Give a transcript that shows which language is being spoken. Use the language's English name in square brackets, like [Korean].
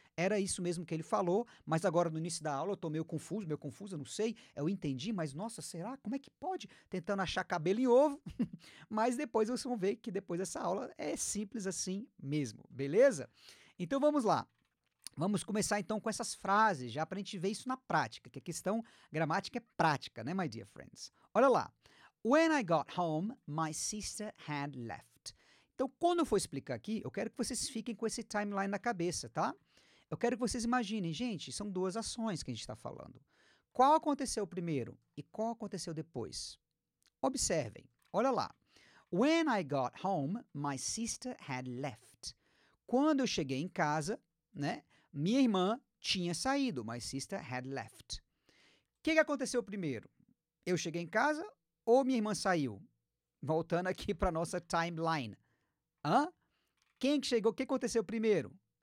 [Portuguese] Era isso mesmo que ele falou, mas agora no início da aula eu tô meio confuso, eu não sei, eu entendi, mas nossa, será? Como é que pode? Tentando achar cabelo em ovo, mas depois vocês vão ver que depois dessa aula é simples assim mesmo, beleza? Então vamos lá. Vamos começar então com essas frases, já para a gente ver isso na prática, que a questão gramática é prática, né, [English] my dear friends? [Portuguese] Olha lá. [English] When I got home, my sister had left. [Portuguese] Então, quando eu for explicar aqui, eu quero que vocês fiquem com esse timeline na cabeça, tá? Eu quero que vocês imaginem, gente, são duas ações que a gente está falando. Qual aconteceu primeiro e qual aconteceu depois? Observem, olha lá. [English] When I got home, my sister had left. [Portuguese] Quando eu cheguei em casa, né, minha irmã tinha saído, [English] my sister had left. [Portuguese] O que aconteceu primeiro? Eu cheguei em casa ou minha irmã saiu? voltando aqui para nossa timeline. Quem que chegou? O que aconteceu primeiro?